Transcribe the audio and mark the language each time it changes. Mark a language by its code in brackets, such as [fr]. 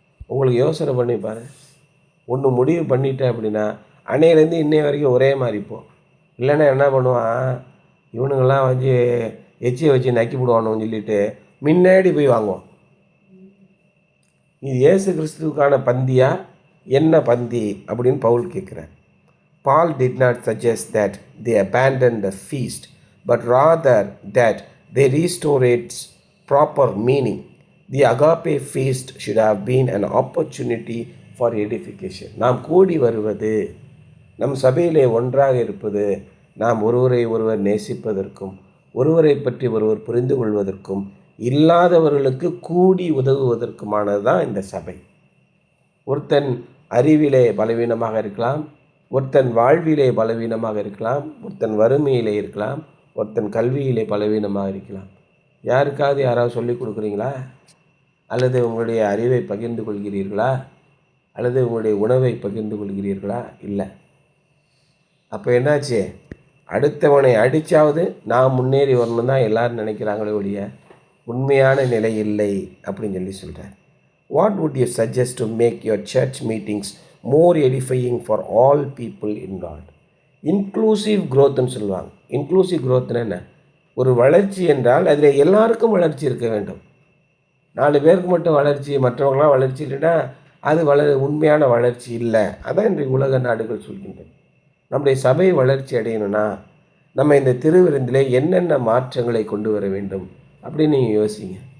[ta] உங்களுக்கு யோசனை பண்ணி பாரு. ஒன்று முடிவு பண்ணிட்டேன் அப்படின்னா அன்னையிலேருந்து இன்னைய வரைக்கும் ஒரே மாதிரி போ. இல்லைன்னா என்ன பண்ணுவான், இவனுங்கள்லாம் வச்சு எச்சியை வச்சு நக்கி விடுவானுன்னு சொல்லிட்டு முன்னாடி போய் வாங்குவோம். இது இயேசு கிறிஸ்துவுக்கான பந்தியா என்ன பந்தி அப்படின்னு பவுல் கேட்குறார். [en] Paul did not suggest that they abandon the feast, but rather that they restore its proper meaning. The agape feast should have been an opportunity for edification. [ta] நாம் கூடி வருவது, நம் சபையிலே ஒன்றாக இருப்பது, நாம் ஒருவரை ஒருவர் நேசிப்பதற்கும் ஒருவரை பற்றி ஒருவர் புரிந்து கொள்வதற்கும் இல்லாதவர்களுக்கு கூடி உதவுவதற்குமானது தான் இந்த சபை. ஒருத்தன் அறிவிலே பலவீனமாக இருக்கலாம், ஒருத்தன் வாழ்விலே பலவீனமாக இருக்கலாம், ஒருத்தன் வறுமையிலே இருக்கலாம், ஒருத்தன் கல்வியிலே பலவீனமாக இருக்கலாம். யாருக்காவது யாராவது சொல்லிக் கொடுக்குறீங்களா? அல்லது உங்களுடைய அறிவை பகிர்ந்து கொள்கிறீர்களா? அல்லது உங்களுடைய உணவை பகிர்ந்து கொள்கிறீர்களா? இல்லை. அப்போ என்னாச்சு? அடுத்தவனை அடித்தாவது நான் முன்னேறி வரணும் தான் எல்லோரும் நினைக்கிறாங்களே ஒழிய உண்மையான நிலை இல்லை அப்படின்னு சொல்கிறார். [en] What would you suggest to make your church meetings more edifying for all people involved? [ta] Inclusive க்ரோத்துன்னு சொல்லுவாங்க. இன்க்ளூசிவ் க்ரோத்துன்னு என்ன? ஒரு வளர்ச்சி என்றால் அதில் எல்லாருக்கும் வளர்ச்சி இருக்க வேண்டும். 4 பேருக்கு மட்டும் வளர்ச்சி, மற்றவங்களாம் வளர்ச்சி இல்லைன்னா அது உண்மையான வளர்ச்சி இல்லை. அதான் இன்றைக்கு உலக நாடுகள் சொல்கின்றன. நம்முடைய சபை வளர்ச்சி அடையணும்னா நம்ம இந்த திருவிருந்திலே என்னென்ன மாற்றங்களை கொண்டு வர வேண்டும் அப்படின்னு நீங்கள் யோசிங்க.